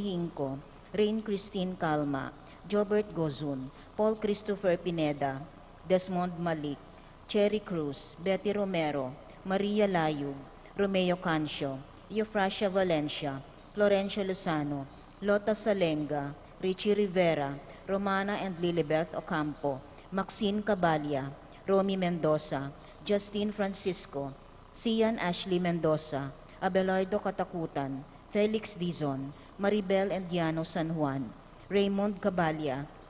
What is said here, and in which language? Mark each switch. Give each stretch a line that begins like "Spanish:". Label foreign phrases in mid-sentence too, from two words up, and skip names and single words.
English: Hinco, Rain Christine Calma, Jobert Gozun, Paul Christopher Pineda, Desmond Malik, Cherry Cruz, Betty Romero, Maria Layug, Romeo Cancio, Eufrasia Valencia, Florencio Lozano, Lota Salenga, Richie Rivera, Romana and Lilibeth Ocampo, Maxine Cabalia, Romy Mendoza, Justine Francisco, Sian Ashley Mendoza, Abelardo Katakutan, Felix Dizon, Maribel and Diano San Juan, Raymond Cabalia,